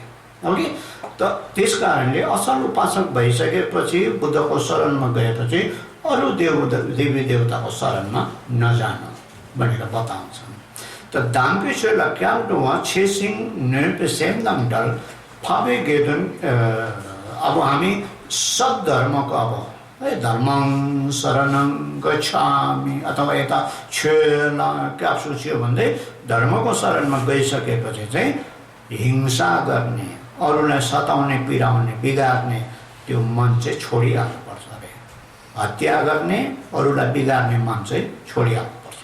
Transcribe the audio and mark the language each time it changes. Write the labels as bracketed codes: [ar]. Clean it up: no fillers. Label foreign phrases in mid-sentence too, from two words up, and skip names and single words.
[ne] ओके, त त्यस कारणले असल उपासक भइसकेपछि बुद्धको शरणमा गएपछि अरू देवी देवताको शरणमा नजानु भनेर बताउँछन्। [bo] त དམ་པའི་ཆོས་ལ་ སྐྱབས་འགྲོ་ བ་ འཚེ་ཞིང་ གནོད་པའི་ སེམས་དང་ བྲལ་ འཕགས་པའི་ དགེ་འདུན. [ne] अब हामी सद्धर्मको अब है [sa] धर्मं शरणं गच्छामि [ne] अथवा यता [bo] ཆོས་ལ་ སྐྱབས་སུ་ མཆིའོ [ne] भन्दै धर्मको शरणमा गइसकेपछि चाहिँ हिंसा गर्ने, अरूलाई सताउने, पिराउने, बिगार्ने त्यो मन चाहिँ छोडिहाल्नुपर्छ अरे। हत्या गर्ने, अरूलाई बिगार्ने मन चाहिँ छोडिहाल्नुपर्छ।